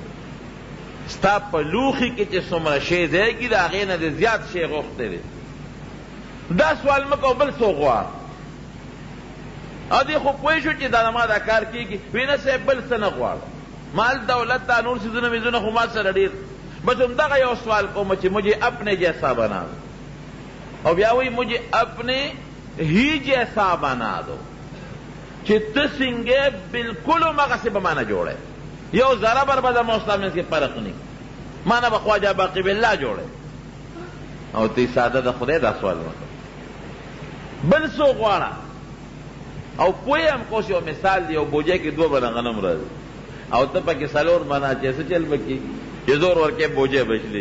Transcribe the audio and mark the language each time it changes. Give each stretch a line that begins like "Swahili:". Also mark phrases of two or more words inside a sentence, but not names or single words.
Pashto: ستا په لوښي کې چې څومره شی ځایږي د هغې نه د زیات شی غوښتی دی. دا سوال مه کوه بل څوک غواړه. او دې خو پوه شو چې دا ما دا کار کېږي. وی نه صاحب بل څه نه غواړه، مال دولت دا نور څیزونه میزونه خو ما سره ډېر. بس همدغه یو سوال کوم چې
Urdu: مجھے اپنے جیسا بنا دو.
Pashto: او بیا وی
Urdu: مجھے اپنے ہی جیسا بنا دو
Pashto: چې ته څنګه بالکل همغسې به مانه جوړی. یو ذره بر به زما ستا منځ کې فرق نه مانه به خواجه باقي بالله جوړی. او تی ساده د خدای دا سوال وکړه بل څوک غواړه. او پوه یم کوس یو مثال دی، یو بوجۍ کې 2 منه غنم راځي او ته پکې 4 منه چې څه چل به کېږي چې زور ورکې بوجۍ بچلی.